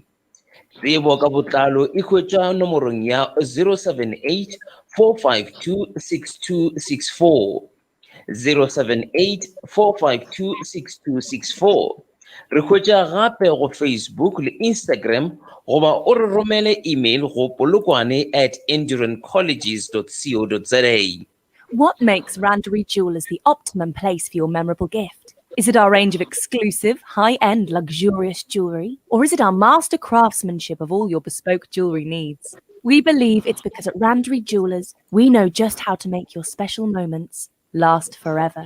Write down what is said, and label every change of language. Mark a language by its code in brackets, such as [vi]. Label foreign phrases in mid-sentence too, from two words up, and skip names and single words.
[nso] Tsebo ka botlalo e hwetšwa nomorong ya 078 452 6264 078 452 6264. Re hwetša gape go Facebook le Instagram goba o re romele email go polokwane@endurancecolleges.co.za. [en] What makes Randery Jewelers the optimum place for your memorable gift? Is it our range of exclusive, high-end, luxurious jewellery? Or is it our master craftsmanship of all your bespoke jewellery needs? We believe it's because at Randery Jewelers, we know just how to make your special moments last forever.